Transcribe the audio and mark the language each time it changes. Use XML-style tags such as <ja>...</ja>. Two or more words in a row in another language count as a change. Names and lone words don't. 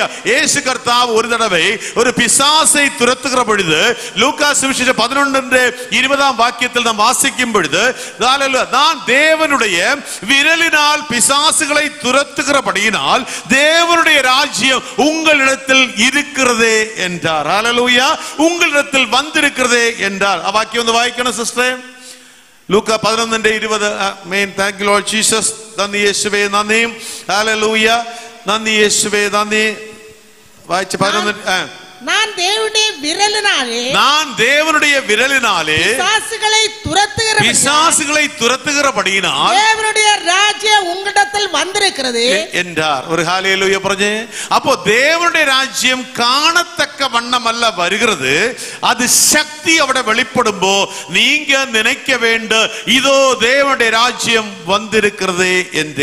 <ta>இயேசு கர்த்தாവ് ஒரு தடவை ஒரு பிசாசை துரத்துகிற பொழுது, லூகாஸ் சுவிசேஷம் 11:20 வாக்கியத்தில் நாம் வாசிக்கும் பொழுது, நான் தேவனுடைய விரலினால் பிசாசுகளை துரத்துகிறபடியினால் தேவனுடைய ராஜ்யம் உங்களிடத்தில் இருக்கிறதே என்றார். ஹல்லேலூயா. உங்களிடத்தில் வந்திருக்கிறதே என்றார். வாக்கியம் வந்து வாய்க்கணும் சிஸ்டர்.</ta> <ml>ലൂക്ക 11:20. ആമേൻ.</ml> <en>Thank you Lord Jesus.</en> <ml>നന്ദി യേശുവേ. നന്ദി. ഹല്ലേലൂയ. നന്ദി യേശുവേ. നന്ദി. വായിച്ച് 11.</ml> <ta>நான் தேவனுடைய விரலினாலே பிசாசுகளை துரத்துகிறபடியினால் தேவனுடைய ராஜ்யம் உங்களிடத்தில் வந்திருக்கிறது என்றார். ஒரு ஹல்லேலூயா പറഞ്ഞേ. அப்போ தேவனுடைய ராஜ்யம் காணத்தக்க வண்ணம் அல்ல வருகிறது, அது சக்தி അവിടെ வெளிப்படும்போ நீங்க நினைக்க வேண்டும், இதோ தேவனுடைய ராஜ்யம் வந்திருக்கிறது என்று.</ta>